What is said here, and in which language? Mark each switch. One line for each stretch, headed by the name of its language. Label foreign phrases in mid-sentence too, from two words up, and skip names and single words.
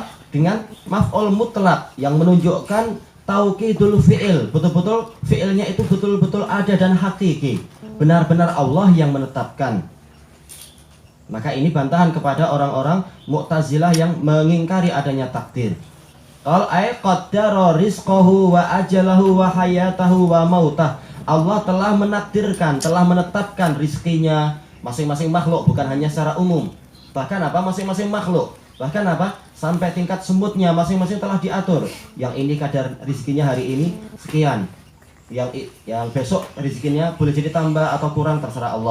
Indonesian: Dengan
Arabic: مفعول مطلق
Indonesian: yang menunjukkan
Arabic: توكيد الفعل.
Indonesian: Betul-betul fi'ilnya itu betul-betul ada dan hakiki. Benar-benar Allah yang menetapkan. Maka ini bantahan kepada orang-orang Mu'tazilah yang mengingkari adanya takdir.
Arabic: قال أي قدّر رزقه وأجله وحياته وموته.
Indonesian: Allah telah menakdirkan, telah menetapkan rizkinya masing-masing makhluk, bukan hanya secara umum. Bahkan apa? Masing-masing makhluk. Bahkan apa? Sampai tingkat semutnya masing-masing telah diatur. Yang ini kadar rizkinya hari ini sekian. Yang besok rezekinya boleh jadi tambah atau kurang, terserah Allah.